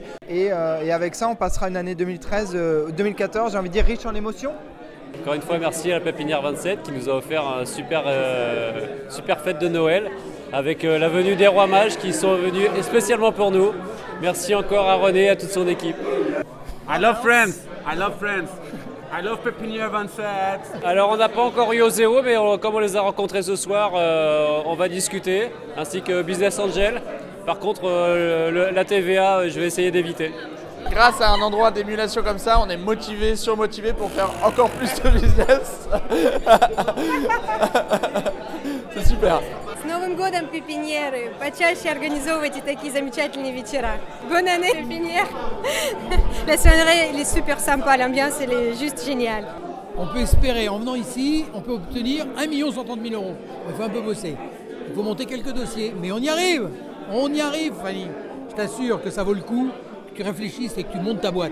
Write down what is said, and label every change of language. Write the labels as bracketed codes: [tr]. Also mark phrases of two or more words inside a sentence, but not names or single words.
[fr] Et avec ça, on passera une année 2014, j'ai envie de dire, riche en émotions. Encore une fois, merci à la Pépinière 27 qui nous a offert un super fête de Noël avec la venue des Rois Mages qui sont venus spécialement pour nous. Merci encore à René et à toute son équipe. [en] I love Friends. I love Friends. I love Pépinière 27. [fr] Alors on n'a pas encore eu au zéro, mais comme on les a rencontrés ce soir, on va discuter, ainsi que [en] Business Angel. [fr] Par contre, la TVA, je vais essayer d'éviter. Grâce à un endroit d'émulation comme ça, on est motivé, surmotivé pour faire encore plus de business. C'est super. [ru] С Новым годом, пепиньеры! Почаще организовывайте такие замечательные вечера. [fr] Bonne année, pépinière! La soirée, elle est super sympa, l'ambiance, elle est juste géniale. On peut espérer, en venant ici, on peut obtenir 1 130 000 €. Il faut un peu bosser. Il faut monter quelques dossiers. Mais on y arrive! On y arrive, Fanny! Je t'assure que ça vaut le coup, que tu réfléchisses et que tu montes ta boîte.